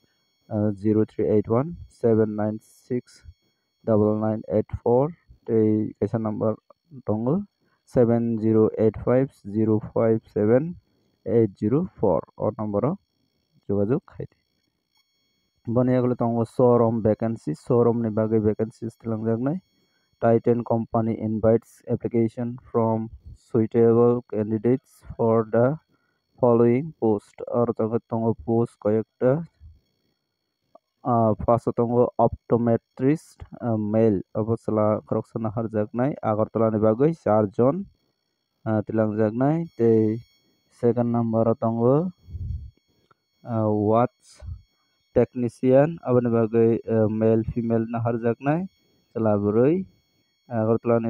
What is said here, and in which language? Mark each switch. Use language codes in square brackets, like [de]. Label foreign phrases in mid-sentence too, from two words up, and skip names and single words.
[trp] 0381 796 9984 tei kaisa number tongo 7085057804 o number o যোগাযোগ খাইতে boni yagle tongo [en] showroom vacancy showroom [trp] ni bagui vacancies tilanjaknai [en] Titan company invites application from suitable candidates for the following post [trp] aro tongo post koyekta first tongo optometrist male abosala khoroksa naharjaknai Agartala ni bagui 4 jon tilangjaknai tei second number o tongo [en] watch technician [trp] aboni bagui [en] male female [trp] naharjaknai chela boroi Agartala ni